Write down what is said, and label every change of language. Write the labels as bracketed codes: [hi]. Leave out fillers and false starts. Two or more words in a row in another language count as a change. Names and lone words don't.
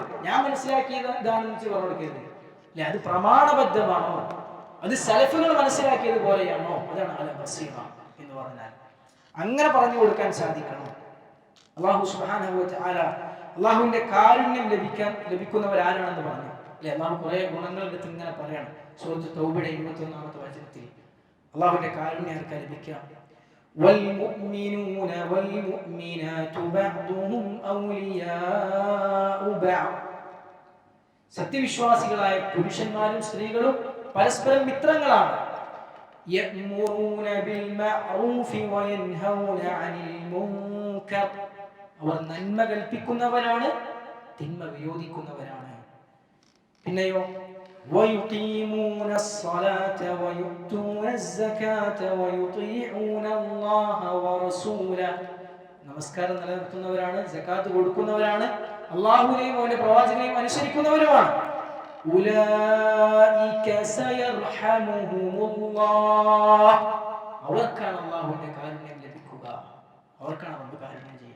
[ml] ഞാൻ മനസ്സിലാക്കിയത് ഇതാണെന്ന് വെച്ച് പറഞ്ഞു കൊടുക്കരുത്. അല്ലെ, അത് പ്രമാണബദ്ധമാണോ, അത് സലഫുകൾ മനസ്സിലാക്കിയത് പോലെയാണോ, അതാണ് അൽ ബസീറ എന്ന് പറഞ്ഞാൽ. അങ്ങനെ പറഞ്ഞു കൊടുക്കാൻ സാധിക്കണം. [ar] الله سبحانه وتعالى [ml] അല്ലാഹുവിന്റെ കാരുണ്യം ലഭിക്കുന്നവരാരാണെന്ന് പറഞ്ഞു. അല്ലെ, അല്ലാഹു കുറേ ഗുണങ്ങൾ എടുത്ത് ഇങ്ങനെ പറയണം. സൂറത്ത് തൗബയുടെ 21-ാമത്തെ വചനത്തിൽ അല്ലാഹുവിന്റെ കാരുണ്യം ആർക്കാ ലഭിക്കുക? [ar] والمؤمنون والمؤمنات بعضهم أولياء بعض, [ml] സത്യവിശ്വാസികളായ പുരുഷന്മാരും സ്ത്രീകളും പരസ്പരം മിത്രങ്ങളാണ്. [ar] يأمرون بالمعروف وينهون عن المنكر, [ml] അവർ നന്മ കൽപ്പിക്കുന്നവരാണ്, തിന്മ വിരോധിക്കുന്നവരാണ്. [ar] പിന്നെയോ ويقيمون الصلاة ويؤتون الزكاة ويطيعون الله ورسوله. [ml] നമസ്കാരം നിലനിർത്തുന്നവരാണ്, സകാത്ത് കൊടുക്കുന്നവരാണ്, അല്ലാഹുവിനെയും അവന്റെ പ്രവാചകനെയും അനുസരിക്കുന്നവരുമാണ്. [ar] أولئك سيرحمهم الله, [ml] അവർക്കാണ് അല്ലാഹുവിന്റെ കാരുണ്യം ലഭിക്കുക, അവർക്കാണ് റബ്ബ് കാരുണ്യം ചെയ്യുക.